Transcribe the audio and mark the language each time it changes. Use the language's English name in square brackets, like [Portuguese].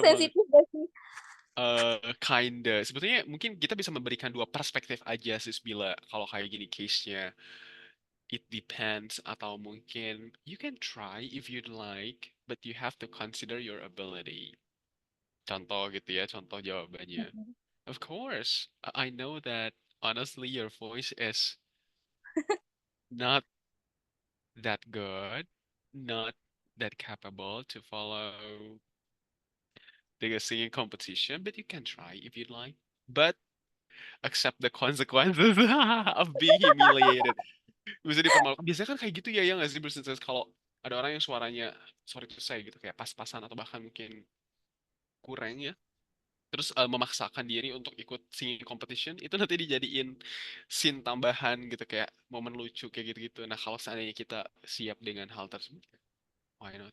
[Indonesian] emang sensitif gak sih? [English] kinda. [Indonesian] Sebetulnya mungkin kita bisa memberikan dua perspektif aja sis Bila kalau kayak gini case-nya. [English] It depends [Indonesian] atau mungkin [English] you can try if you'd like, but you have to consider your ability. [Indonesian] Contoh gitu ya, contoh jawabannya. [English] Of course, I know that honestly your voice is not that good, not that capable to follow the singing competition, but you can try if you'd like. But accept the consequences of being humiliated. [Indonesian] Bisa dipermalukan. Biasanya kan kayak gitu ya, nggak sih Bruce? Kalau ada orang yang suaranya, sorry to say gitu, kayak pas-pasan atau bahkan mungkin kurang ya. Terus memaksakan diri untuk ikut [English] singing competition, [Indonesian] itu nanti dijadiin scene tambahan gitu, kayak momen lucu kayak gitu-gitu. Nah, kalau seandainya kita siap dengan hal tersebut, [English] why not?